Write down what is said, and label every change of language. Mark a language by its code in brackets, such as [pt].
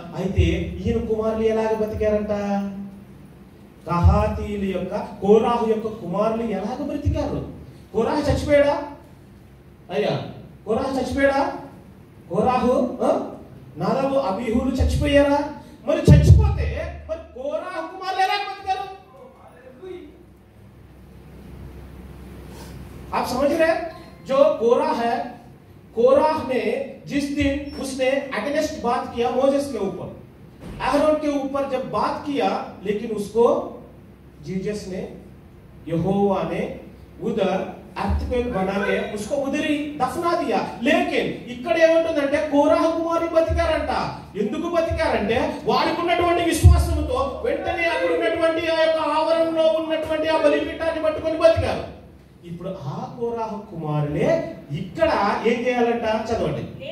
[te] అయితే ఈయన కుమారులు ఎలాగ బతికారంట? కహాతీయుల యొక్క కోరాహు యొక్క కుమారులు ఎలాగ బ్రతికారు? కోరాహు చచ్చిపోయాడా? అయ్యా కోరాహు చచ్చిపోయాడా? కోరాహు నాదాబు అబీహులు చచ్చిపోయారా? మరి చచ్చిపోతే మరి కోరాహు కుమారులు ఎలా బతికారు? [hi] आप समझ रहे? जो कोराह है, कोराह ने जिस दिन उसने अगेंस्ट बात किया मोसेस के ऊपर, अहरोन के ऊपर जब बात किया, लेकिन उसको जीसस ने, यहोवा ने उधर अर्थक्वेक बना के उसको उधर ही दफना दिया. लेकिन [te] ఇక్కడ ఏమంటుందంటే కోరాహు కుమారులు బతికారంట. ఎందుకు బతికారంటే వారికి ఉన్నటువంటి విశ్వాసంతో వెంటనే అక్కడ ఉన్నటువంటి ఆ యొక్క ఆవరణలో ఉన్నటువంటి ఆ బలిపీఠాన్ని పట్టుకొని బతికారు. ఇప్పుడు ఆ కోరాహు కుమారులే ఇక్కడ ఏం చేయాలంట? చదవండి.